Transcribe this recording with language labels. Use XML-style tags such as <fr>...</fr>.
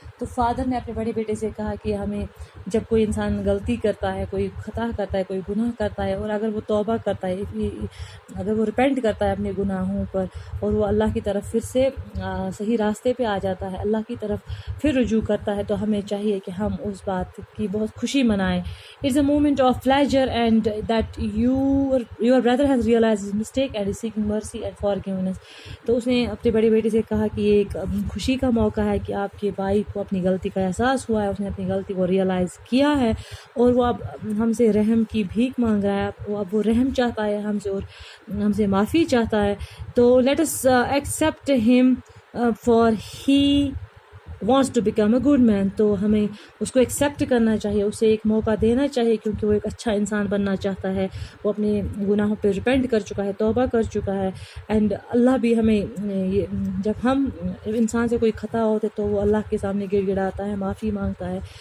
<ur>تو فادر نے اپنے بڑے بیٹے سے کہا کہ ہمیں جب کوئی انسان غلطی کرتا ہے، کوئی خطا کرتا ہے، کوئی گناہ کرتا ہے، اور اگر وہ توبہ کرتا ہے، اگر وہ ریپینٹ کرتا ہے اپنے گناہوں پر، اور وہ اللہ کی طرف پھر سے صحیح راستے پہ آ جاتا ہے، اللہ کی طرف پھر رجوع کرتا ہے، تو ہمیں چاہیے کہ ہم اس بات کی بہت خوشی منائیں.</ur> <en>It's a moment of pleasure and that your brother has realized his mistake and is seeking mercy and forgiveness.</en> <ur>تو اس نے اپنے بڑے بیٹے سے کہا کہ یہ ایک خوشی کا موقع ہے کہ آپ کے بھائی کو اپنی غلطی کا احساس ہوا ہے، اس نے اپنی غلطی کو ریئلائز کیا ہے، اور وہ اب ہم سے رحم کی بھیک مانگ رہا ہے، اب وہ رحم چاہتا ہے ہم سے، اور ہم سے معافی چاہتا ہے.</ur> <en>تو let us accept him for he wants to become a good man.</en> <ur>تو ہمیں اس کو ایکسیپٹ کرنا چاہیے، اسے ایک موقع دینا چاہیے، کیونکہ وہ ایک اچھا انسان بننا چاہتا ہے، وہ اپنے گناہوں پہ ریپینٹ کر چکا ہے، توبہ کر چکا ہے. اینڈ اللہ بھی ہمیں جب ہم انسان سے کوئی خطا ہوتے تو وہ اللہ کے سامنے گڑ گڑاتا ہے، معافی مانگتا ہے.</ur>